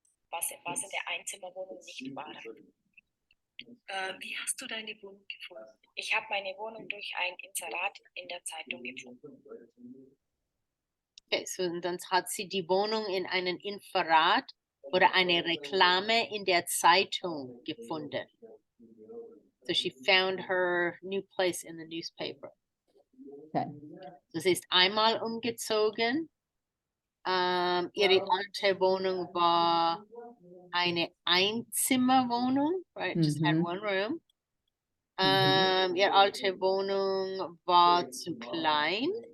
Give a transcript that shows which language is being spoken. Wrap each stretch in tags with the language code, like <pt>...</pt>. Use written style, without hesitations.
<de>Was in der Einzimmerwohnung nicht war. Wie hast du deine Wohnung gefunden? Ich habe meine Wohnung durch ein Inserat in der Zeitung gefunden. Okay, so und dann hat sie die Wohnung in einem Inserat oder eine Reklame in der Zeitung gefunden.</de> <en>So she found her new place in the newspaper. Okay.</en> <de>So sie ist einmal umgezogen. Ihre alte Wohnung war eine Einzimmerwohnung, right?</de> <en>Just had one room.</en> <de>Ihre alte Wohnung war zu klein.</de>